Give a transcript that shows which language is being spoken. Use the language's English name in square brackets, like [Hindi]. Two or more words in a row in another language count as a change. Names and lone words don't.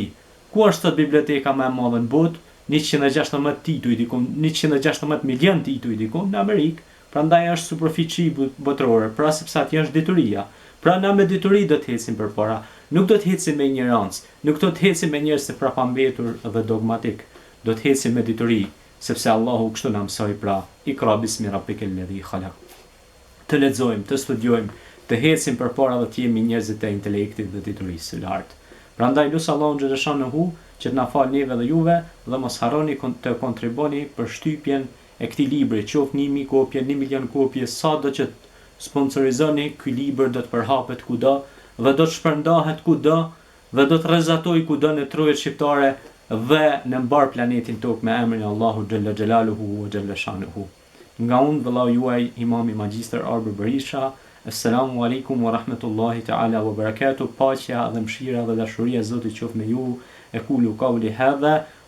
[Albanian] Ku është biblioteka më e madhe në botë? 116 tituj diku, 116 milion tituj diku në Amerikë. Prandaj është superfici botërore, pra sepse atje është dituria. Pra na me dituri do të ecim përpara, nuk do të ecim me ignorancë, nuk do të ecim me njerëz të prapambetur dhe dogmatik, do të ecim me dituri, sepse Allahu kështu na mësoi pra, [Arabic] اقرأ باسم ربك الذي خلق. [Albanian] Të lexojmë, të studiojmë, të ecim përpara dhe të jemi njerëz të intelektit dhe diturisë së lartë. Prandaj lutë Allahun xhaleshanuhu që të na falë neve dhe juve dhe mos harroni të kontriboni për shtypjen e këtij libri, qoftë 1000 kopje, 1 milion kopje, sado që sponsorizoni, ky libër do të përhapet kudo dhe do të shpërndahet kudo dhe do të rrezatojë kudo në trojet shqiptare dhe në mbar planetin tokë me emrin e Allahu [Arabic] جل جلاله وجل شأنه. [Albanian] Nga unë vëllau juaj Imami Magjistër Arbër Berisha. [Arabic] السلام عليكم ورحمة الله تعالى وبركاته. [Albanian] Paqja dhe mëshira dhe dashuria e Zotit qoftë me ju. [Arabic] أقول قولي هذا